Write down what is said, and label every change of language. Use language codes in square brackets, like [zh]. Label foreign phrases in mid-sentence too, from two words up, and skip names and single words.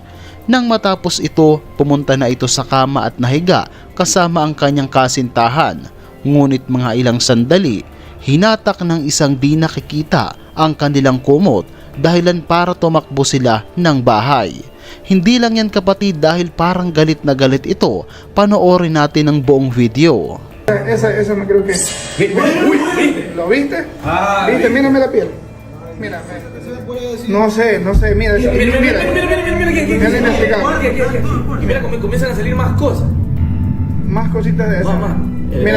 [tl] Nang matapos ito, pumunta na ito sa kama at nahiga kasama ang kanyang kasintahan. Ngunit mga ilang sandali, hinatak ng isang di nakikita ang kanilang kumot dahilan para tumakbo sila ng bahay. Hindi lang yan kapatid dahil parang galit na galit ito. Panoorin natin ang buong video. [es] Esa no creo que. ¿Lo viste? ¿Viste? Mírame la piel. Mira. No sé, mira. Mira. Y mira cómo comienzan a salir más cosas. Más cositas de esas. Mamá. Mira,